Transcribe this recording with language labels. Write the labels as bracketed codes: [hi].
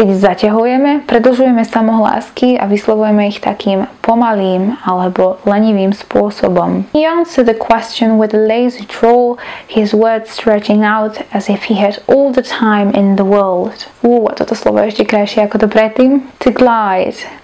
[sk] Keď zaťahujeme, predĺžujeme samohlásky a vyslovujeme ich takým pomalým alebo lenivým spôsobom. [en] He answered the question with a lazy drawl, his words stretching out as if he had all the time in the world. [sk] A toto slovo je ešte krajšie ako to predtým. To glide.